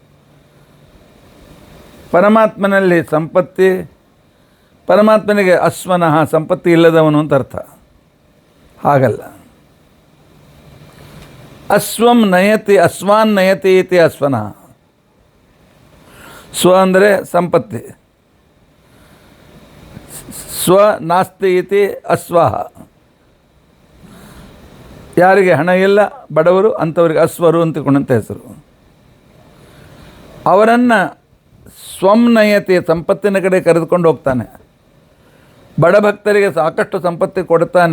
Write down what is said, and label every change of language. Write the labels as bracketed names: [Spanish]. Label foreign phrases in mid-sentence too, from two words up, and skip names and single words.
[Kannada] ಪರಮಾತ್ಮನಲ್ಲಿ ಸಂಪತ್ತಿ, ಪರಮಾತ್ಮನಿಗೆ ಅಸ್ವನಃ ಸಂಪತ್ತಿ ಇಲ್ಲದವನು ಅಂತ ಅರ್ಥ. [Sanskrit] ಹಾಗಲ್ಲ. ಅಸ್ವಂ ನಯತಿ ಅಸ್ವಾನ್ ನಯತಿ ಇತಿ ಅಸ್ವನಃ. [Kannada] ಸ್ವ ಅಂದರೆ ಸಂಪತ್ತಿ, [Sanskrit] ಸ್ವ ನಾಸ್ತಿ ಇತಿ ಅಸ್ವಾಹ. [Kannada] ಯಾರಿಗೆ ಹಣ ಇಲ್ಲ, ಬಡವರು, ಅಂಥವ್ರಿಗೆ ಅಸ್ವರು ಅಂತಕೊಂಡಂಥ ಹೆಸರು. ಅವರನ್ನು [Sanskrit] ಸ್ವಂ ನಯತಿ [Kannada] ಸಂಪತ್ತಿನ ಕಡೆ ಕರೆದುಕೊಂಡು ಹೋಗ್ತಾನೆ. ಬಡಭಕ್ತರಿಗೆ ಸಾಕಷ್ಟು ಸಂಪತ್ತಿ ಕೊಡ್ತಾನೆ.